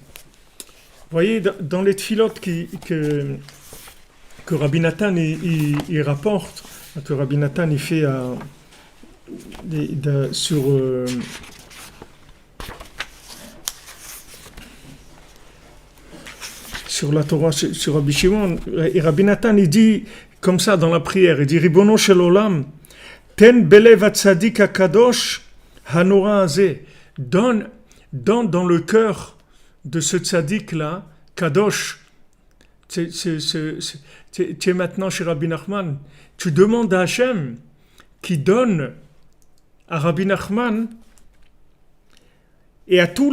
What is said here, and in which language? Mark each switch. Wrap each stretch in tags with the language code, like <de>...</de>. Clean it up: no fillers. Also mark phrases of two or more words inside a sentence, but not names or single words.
<fr>Vous voyez, dans les tfilotes que Rabbi Nathan il rapporte, que Rabbi Nathan il fait sur la Torah, sur Rabbi Shimon, et Rabbi Nathan il dit comme ça dans la prière, il dit</fr> <he>רבונו של עולם, תן בלב הצדיק הקדוש הנורא הזה,</he> <fr>donne dans le cœur de ce tzaddik-là, Kadosh, tu es maintenant chez Rabbi Nachman, tu demandes à Hachem qui donne à Rabbi Nachman et à tous</fr>